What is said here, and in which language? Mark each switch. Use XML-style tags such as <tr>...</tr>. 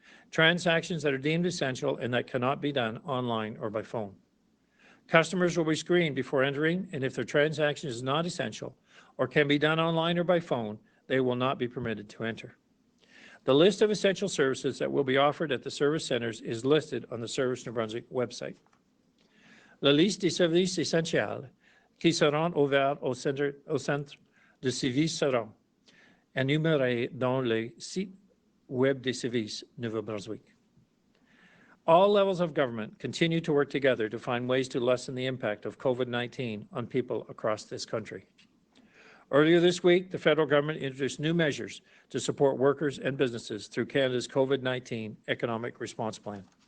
<en>Transactions that are deemed essential and that cannot be done online or by phone. Customers will be screened before entering, and if their transaction is not essential or can be done online or by phone, they will not be permitted to enter. The list of essential services that will be offered at the service centres is listed on the Service New Brunswick website.</en> <fr>La liste des services essentiels qui seront ouverts au centre de services seront énumérés dans le site web des services Nouveau-Brunswick.</fr> <en>All levels of government continue to work together to find ways to lessen the impact of COVID-19 on people across this country. Earlier this week, the federal government introduced new measures to support workers and businesses through Canada's COVID-19 Economic Response Plan.</en>